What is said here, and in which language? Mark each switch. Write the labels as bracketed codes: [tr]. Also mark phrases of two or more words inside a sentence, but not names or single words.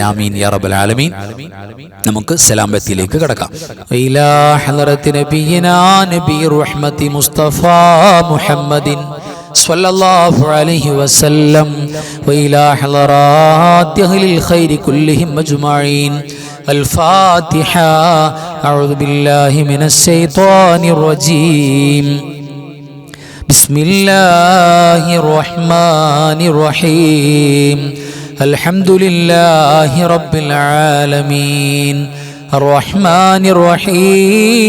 [ar] آمين يا رب العالمين. [ml] നമുക്ക് സലാം ബത്തിലേക്ക് കടക്കാം. [ar] إلى حضرة نبينا نبي الرحمة المصطفى محمد صلى الله عليه وسلم وإلى حضرات أهل الخير كلهم أجمعين. الفاتحة. أعوذ بالله من الشيطان الرجيم. بسم الله الرحمن الرحيم. الحمد لله رب العالمين الرحمن الرحيم